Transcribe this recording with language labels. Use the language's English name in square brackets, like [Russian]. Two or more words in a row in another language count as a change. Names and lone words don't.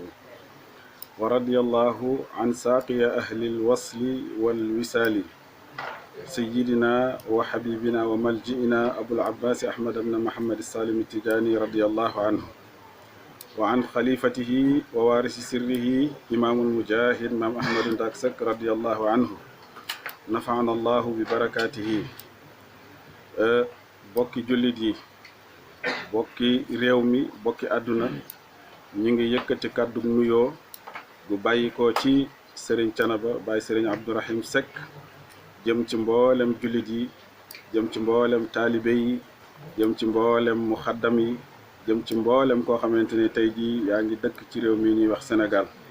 [Arabic] ورضي الله عن ساقي أهل الوصل والوسال، سيدنا وحبيبنا وملجئنا أبو العباس أحمد بن محمد السالم التجاني رضي الله عنه، وعن خليفته ووارث سره إمام المجاهد مام أحمد ndaak Seck رضي الله عنه. نفعنا الله ببركاته. [Wolof] bokki jullit yi, bokki réew mi, bokki àdduna, ñu ngi yëkkati kàddu nuyoo gu bàyyi ko ci Serigne Thiénaba Baye Serigne Abdourahim Seck, jëm ci mboolem jullit yi, jëm ci mboolem taalibe yi, jëm ci mboolem muxaddam yi, jëm ci mboolem koo xamante ni tey jii yaa ngi dëkk ci réew mi ñuy wax Sénégal.